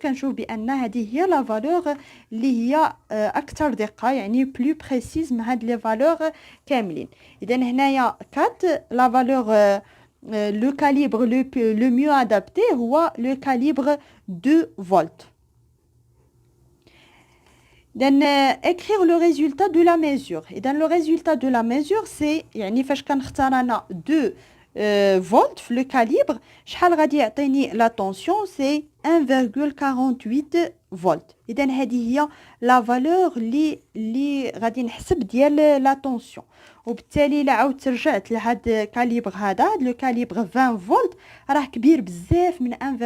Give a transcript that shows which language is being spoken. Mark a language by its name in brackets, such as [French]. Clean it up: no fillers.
[Arabic] كنشوف بأن هذه هي لا فالور اللي هي أكثر دقة، يعني بلو بريسيز من هاد لي فالور كاملين. إذا هنايا 4 لا فالور لو كاليبر لو ميو ادابتي هو لو كاليبر 2 فولت. [French] écrire le résultat de la mesure. [Arabic] إذا [French] le résultat de la mesure c'est [Arabic] يعني فاش كنختار أنا 2 فولت في لو كاليبر شحال غادي يعطيني لا طونسيون سي 1.48 فولت. إذا هذه هي لا فالور اللي غادي نحسب ديال لا طونسيون، وبالتالي الا عاودت رجعت لهاد كاليبر هذا لو كاليبر 20 فولت راه كبير بزاف من 1.48.